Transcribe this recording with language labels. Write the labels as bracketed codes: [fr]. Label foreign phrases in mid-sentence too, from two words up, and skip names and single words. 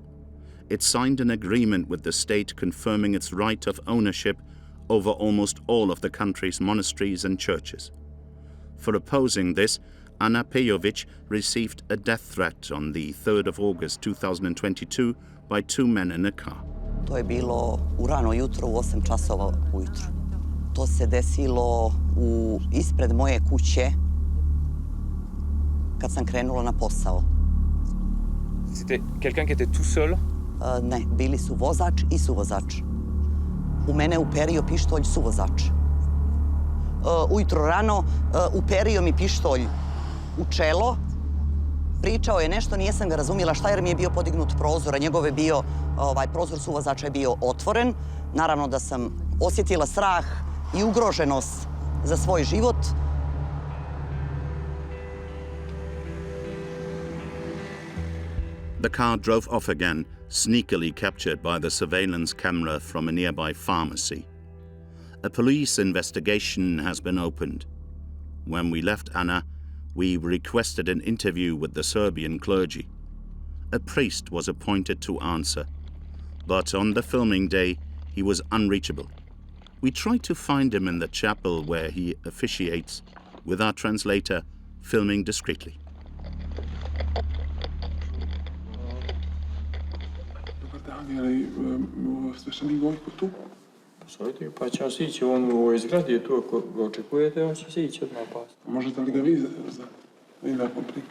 [en] It signed an agreement with the state confirming its right of ownership over almost all of the country's monasteries and churches. For opposing this, Ana Pejovic received a death threat on the 3rd of August 2022 by 2 men in a car. [sr] To je bilo u rano jutro, u 8 časova ujutro. To se desilo ispred moje kuće kad sam krenula na posao. [fr] C'était quelqu'un qui était tout seul? [sr] Ne, bili su vozač i suvozač. U mene uperio pištolj suvozač. Ujutro rano uperio mi pištolj u čelo. Pričao je nešto, nisam ga razumjela šta jer mi je bio podignut prozor, a njegov je bio, prozor suvozača je bio otvoren. Naravno da sam osjetila strah i ugroženost za svoj život. [en] The car drove off again, sneakily captured by the surveillance camera from a nearby pharmacy. A police investigation has been opened. When we left Anna, we requested an interview with the Serbian clergy. A priest was appointed to answer, but on the filming day, he was unreachable. We tried to find him in the chapel where he officiates, with our translator filming discreetly. [sr] Sveštenik Gojko tu? Postojite, pa će on sići, on u ovoj zgradi je tu, ako ga očekujete, on će sići odmah pas. Možete li ga vi nakon prije?